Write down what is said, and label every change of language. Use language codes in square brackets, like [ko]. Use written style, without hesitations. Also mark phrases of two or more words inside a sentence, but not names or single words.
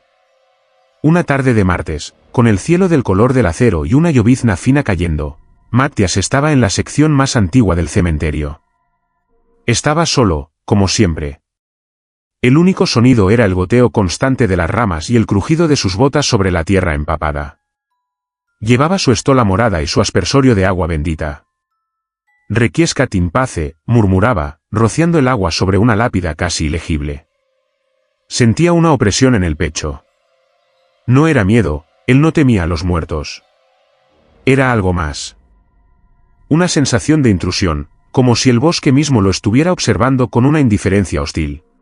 [es] Una tarde de martes, con el cielo del color del acero y una llovizna fina cayendo, Matías estaba en la sección más antigua del cementerio. Estaba solo, como siempre. El único sonido era el goteo constante de las ramas y el crujido de sus botas sobre la tierra empapada. Llevaba su estola morada y su aspersorio de agua bendita. [la] Requiescat in pace, [es] murmuraba, rociando el agua sobre una lápida casi ilegible. Sentía una opresión en el pecho. No era miedo, él no temía a los muertos. Era algo más. Una sensación de intrusión, como si el bosque mismo lo estuviera observando con una indiferencia hostil.